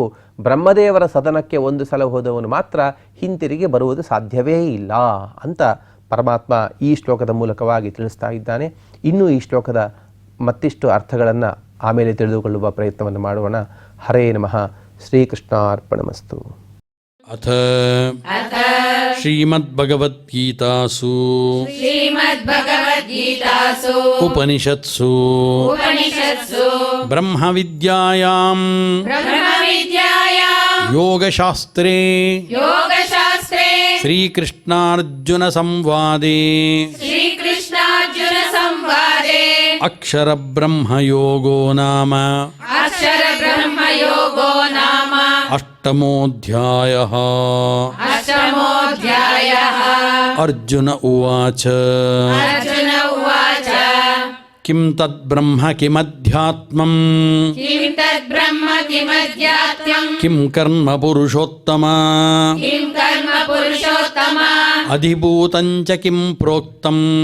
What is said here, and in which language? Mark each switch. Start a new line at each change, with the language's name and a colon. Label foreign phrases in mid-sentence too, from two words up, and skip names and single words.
Kannada: ಬ್ರಹ್ಮದೇವರ ಸದನಕ್ಕೆ ಒಂದು ಸಲ ಹೋದವನು ಮಾತ್ರ ಹಿಂತಿರುಗಿ ಬರುವುದು ಸಾಧ್ಯವೇ ಇಲ್ಲ ಅಂತ ಪರಮಾತ್ಮ ಈ ಶ್ಲೋಕದ ಮೂಲಕವಾಗಿ ತಿಳಿಸ್ತಾ ಇದ್ದಾನೆ. ಇನ್ನೂ ಈ ಶ್ಲೋಕದ ಮತ್ತಿಷ್ಟು ಅರ್ಥಗಳನ್ನು ಆಮೇಲೆ ತಿಳಿದುಕೊಳ್ಳುವ ಪ್ರಯತ್ನವನ್ನು ಮಾಡೋಣ.
Sanskrit: ಹರೇ ನಮಃ. ಶ್ರೀಕೃಷ್ಣಾರ್ಪಣಮಸ್ತು. ಅಥ ಶ್ರೀಮದ್ಭಗವದ್ಗೀತಾಸು ಉಪನಿಷತ್ಸು ಬ್ರಹ್ಮವಿದ್ಯಾಯಾಂ ಯೋಗಶಾಸ್ತ್ರೇ ಶ್ರೀಕೃಷ್ಣಾರ್ಜುನ ಸಂವಾದೇ ಅಕ್ಷರ ಬ್ರಹ್ಮಯೋಗೋ ನಾಮ ಅಷ್ಟಮೋಧ್ಯಾಯಃ. ಅರ್ಜುನ ಉವಾಚ ಕಿಂ ತದ್ಬ್ರಹ್ಮ ಕಿಮಧ್ಯಾತ್ಮಂ ಕಿಂ ಕರ್ಮ ಪುರುಷೋತ್ತಮ ಅಧಿಭೂತಂಚ ಕಿಂ ಪ್ರೋಕ್ತಂ